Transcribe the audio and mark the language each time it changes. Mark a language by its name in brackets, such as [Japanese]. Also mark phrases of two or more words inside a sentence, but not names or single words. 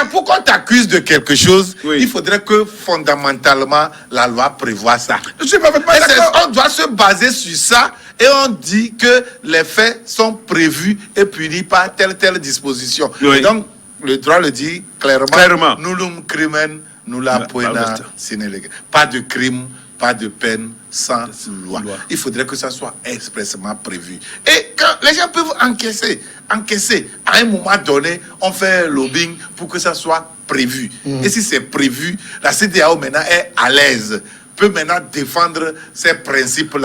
[French] Pour qu'on t'accuse de quelque chose, il faudrait que fondamentalement la loi prévoie ça. Je suis parfaitement d'accord. On doit se baser sur ça et on dit que les faits sont prévus et punis par telle disposition. Et donc, le droit le dit clairement. [Latin] Nullum crimen nulla poena sine lega. [French] Pas de crime, pas de peine sans loi. Il faudrait que ça soit expressément prévu. Et quand les gens peuvent encaisser, à un moment donné, on fait lobbying pour que ça soit prévu. Et si c'est prévu, la CEDEAO maintenant est à l'aise, peut maintenant défendre ces principes-là.